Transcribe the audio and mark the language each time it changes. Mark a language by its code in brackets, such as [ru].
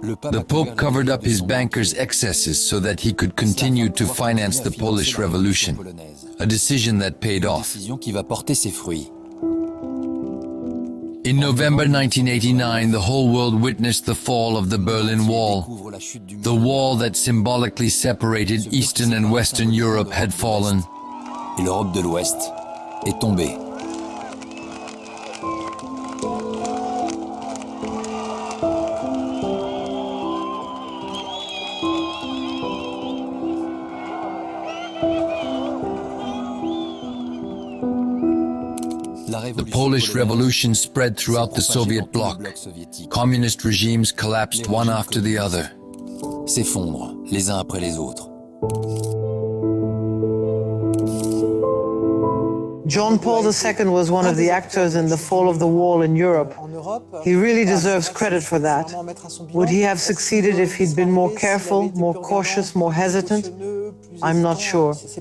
[en] The Pope covered up his bankers' excesses so that he could continue to finance the Polish Revolution, a decision that paid off. In November 1989, the whole world witnessed the fall of the Berlin Wall. The wall that symbolically separated Eastern and Western Europe had fallen. [fr] Et l'Europe de l'Ouest est tombée. [en] The Polish Revolution spread throughout the Soviet bloc. Communist regimes collapsed one after the other. [fr] S'effondrent les uns après les autres. [en] John Paul II was one of the actors in the fall of the wall in Europe. He really deserves credit for that. Would he have succeeded if he'd been more careful, more cautious, more hesitant? I'm not sure.